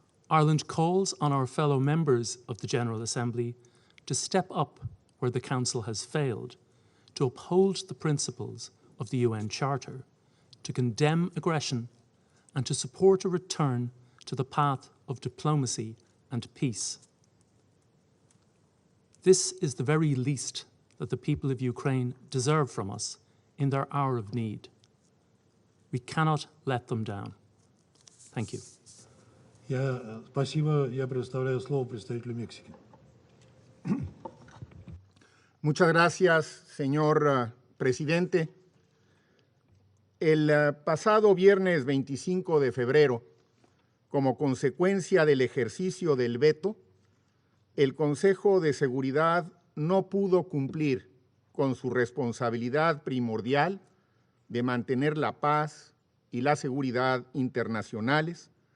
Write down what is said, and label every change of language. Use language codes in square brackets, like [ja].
[en] Ireland calls on our fellow members of the General Assembly to step up where the Council has failed, to uphold the principles of the UN Charter, to condemn aggression and to support a return to the path of diplomacy and peace. This is the very least that the people of Ukraine deserve from us in their hour of need. We cannot let them down. Thank you. [ru] Спасибо. Я предоставляю слово представителю Мексики. [es] Muchas gracias, señor presidente. El pasado viernes 25 de febrero, como consecuencia del ejercicio del veto, el Consejo de Seguridad no pudo cumplir con su responsabilidad primordial de mantener la paz y la seguridad internacionales,